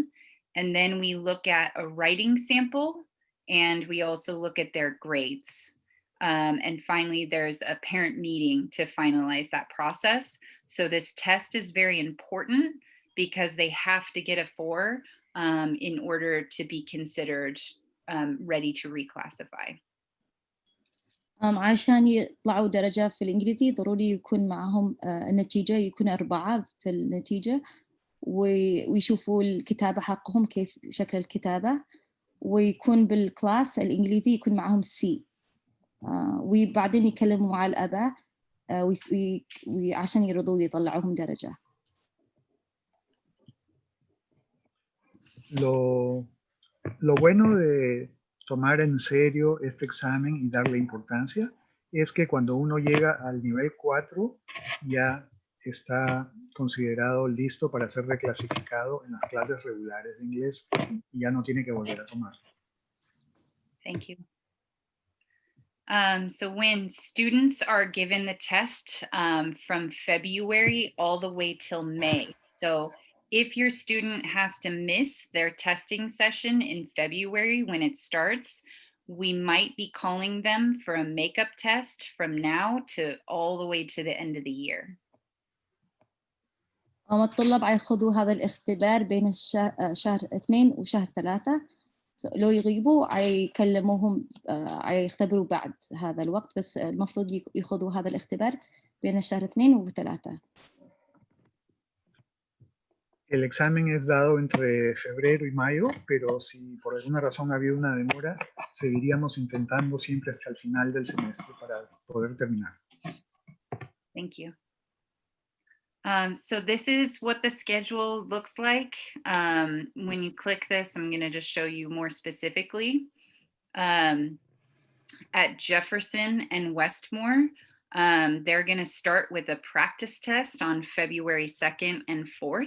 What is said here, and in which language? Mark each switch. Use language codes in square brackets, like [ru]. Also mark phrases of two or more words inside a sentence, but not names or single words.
[en] And then we look at a writing sample, and we also look at their grades. And finally, there's a parent meeting to finalize that process. So this test is very important because they have to get a 4 in order to be considered ready to reclassify. [ar] عشان يطلعوا درجة في الإنجليزي ضروري يكون معهم النتيجة يكون 4 في النتيجة ويشوفوا الكتابة حقهم كيف شكل الكتابة ويكون بالكلاس الإنجليزي يكون معهم C وبعدين يكلموا مع الآباء عشان يرضوا يطلعوهم درجة. [es] Lo bueno de tomar en serio este examen y darle importancia es que cuando uno llega al nivel 4 ya está considerado listo para ser reclasificado en las clases regulares de inglés y ya no tiene que volver a tomar. [en] Thank you. So when students are given the test from February all the way till May, so if your student has to miss their testing session in February when it starts, we might be calling them for a makeup test from now to all the way to the end of the year. [ar] الطلاب هياخذوا هذا الاختبار بين شهر 2 وشهر 3 لو يغيبوا هيكلموهم هيختبروا بعد هذا الوقت بس المفروض ياخذوا هذا الاختبار بين الشهر 2 و3. [es] El examen es dado entre febrero y mayo, pero si por alguna razón ha habido una demora, seguiríamos intentando siempre hasta el final del semestre para poder terminar. [en] Thank you. So this is what the schedule looks like. When you click this, I'm going to just show you more specifically. At Jefferson and Westmore, they're going to start with a practice test on February 2nd and 4th.